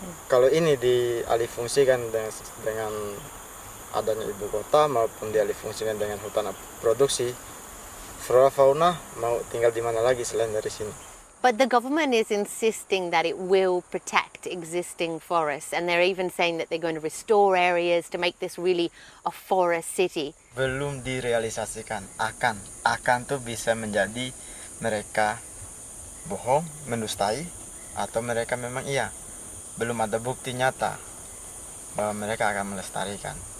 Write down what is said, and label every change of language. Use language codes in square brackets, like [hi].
[id] Kalau ini dialihfungsikan dengan adanya ibu kota maupun dialihfungsikan dengan hutan produksi, flora fauna mau tinggal di mana lagi selain dari sini. [en] But the government is insisting that it will protect existing forests, and they're even saying that they're going to restore areas to make this really a forest city. [id] Belum direalisasikan, akan tuh bisa menjadi mereka bohong, mendustai, atau mereka memang iya. Belum ada bukti nyata bahwa mereka akan melestarikan.